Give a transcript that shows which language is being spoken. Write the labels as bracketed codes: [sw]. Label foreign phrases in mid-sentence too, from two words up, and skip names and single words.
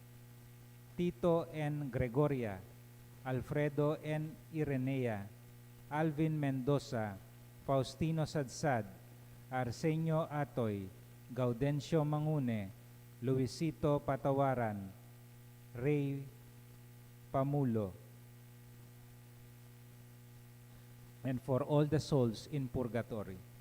[en] Tito and Gregoria, Alfredo and Irenea, Alvin Mendoza, Faustino Sadsad, Arsenio Atoy, Gaudencio Mangune, Luisito Patawaran, Ray Pamulo, and for all the souls in purgatory.